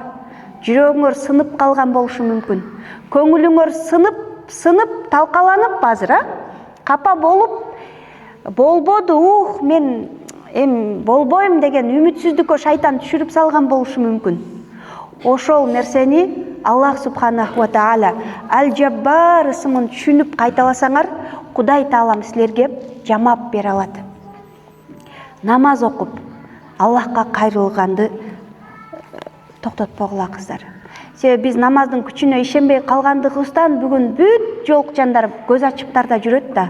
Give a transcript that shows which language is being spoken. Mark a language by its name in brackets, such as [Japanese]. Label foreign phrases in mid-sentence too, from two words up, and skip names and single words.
[Kyrgyz] Жүрөгүңөр сынып калган болушу мүмкүн. Көңүлүңөр сынып, талкаланып азыр, капа болуп, болбоду, мен болбойм деген үмүтсүздүккө шайтан түшүрүп салган болушу мүмкүн. Ошол нерсени Аллах [Arabic] سبحانه وتعالى [Kyrgyz] Аль-Джаббар ысымын түшүнүп кайталасаңар, Кудай таалам силерге жамап бере алат. Намаз окуп, Аллахка кайрылганды токтотпогула, кыздар. Себеби биз намаздын күчүнө ишенбей калгандыгыбыздан бүгүн бүт жолукчандар көз ачыптарда жүрөт да.